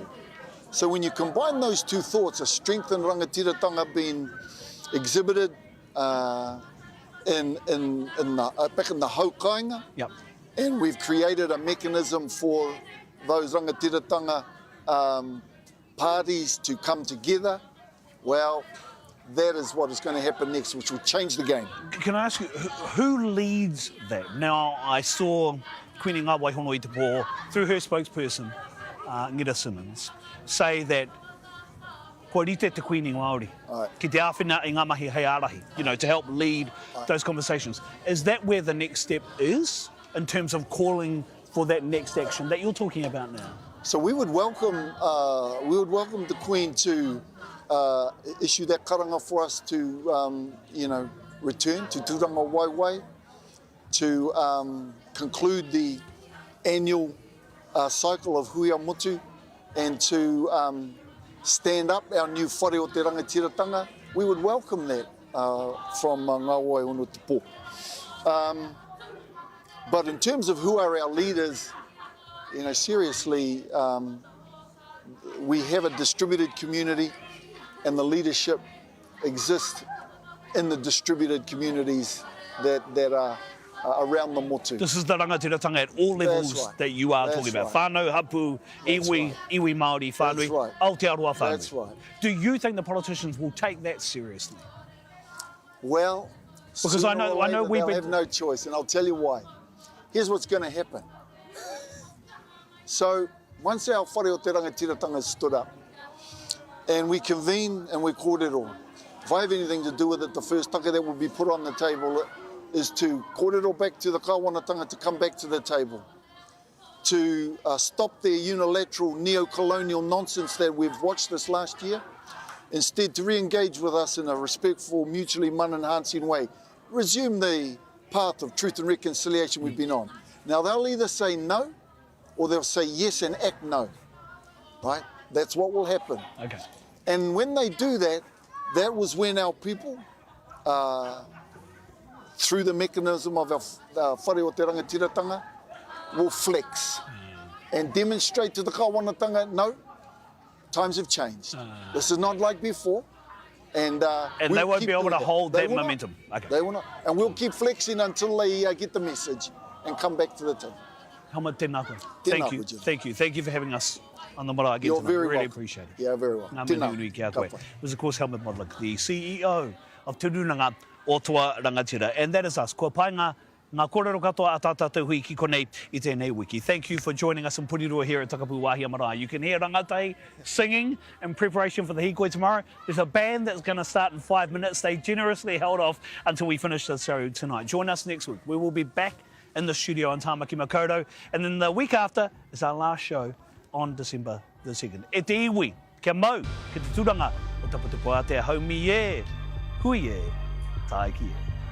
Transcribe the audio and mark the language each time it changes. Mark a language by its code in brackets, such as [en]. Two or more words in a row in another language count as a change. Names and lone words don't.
[en] So when you combine those two thoughts, a strengthened rangatiratanga being exhibited back in the haukainga, and we've created a mechanism for those rangatiratanga parties to come together, well, that is what is going to happen next, which will change the game. Can I ask you, who leads that? Now, I saw Queen Ngā Waihono i te pō, through her spokesperson, Ngira Simmons, say that [mi] ko rite te Queen Māori, ki te āwhina i ngā mahi hei ārahi, [en] you know, to help lead those conversations. Is that where the next step is, in terms of calling for that next action that you're talking about now? So we would welcome the Queen to issue that karanga for us to, you know, return to Tūranga Waiwai, to conclude the annual cycle of Huia Motu, and to stand up our new [mi] whare o te rangatiratanga. [en] We would welcome that from Ngā Waihono te pō. But in terms of who are our leaders, you know, seriously, we have a distributed community, and the leadership exists in the distributed communities that are around the motu. This is the rangatiratanga at all levels that you are talking about. [mi] Whānau, hapu, iwi, Māori, whānui, Aotearoa whānui. [en] That's right. Do you think the politicians will take that seriously? Well, because I know we've have no choice, and I'll tell you why. Here's what's going to happen. So once our [mi] whare o te rangatiratanga [en] stood up, and we convene and we kōrero. If I have anything to do with it, the first taka that will be put on the table is to kōrero back to the kāwanatanga to come back to the table, to stop their unilateral neo-colonial nonsense that we've watched this last year, instead to re-engage with us in a respectful, mutually man-enhancing way, resume the path of truth and reconciliation we've been on. Now they'll either say no, or they'll say yes and act no, right? That's what will happen. Okay. And when they do that, that was when our people, through the mechanism of our [mi] whare o te rangatiratanga, [en] will flex and demonstrate to the kāwanatanga, no, times have changed. This is not like before. And they won't be able to hold that momentum. Okay. They will not. And we'll keep flexing until they get the message and come back to the table. [mi] Hama tēnā koe. [en] Thank you. Thank you. Thank you for having us on the marae again tonight. Really appreciate it. Yeah, very well. [mi] Ngā mihi nui kia koe. [en] It was, of course, Helmut Modlik, the CEO of Te Rūnanga o Toa Rangatira. And that is us. [mi] Kua pai ngā kōrero katoa a tātātou hui ki konei I tēnei wiki. [en] Thank you for joining us in Porirua here at Takapūwāhia Marae. You can hear rangatai singing in preparation for the Hīkoi tomorrow. There's a band that's going to start in 5 minutes. They generously held off until we finish the show tonight. Join us next week. We will be back in the studio on Tāmaki Makaurau. And then the week after is our last show on December the 2nd. [mi] E te iwi, kia mau, ki te tūranga o Taputipo Atea haumi e, hui e, taiki e.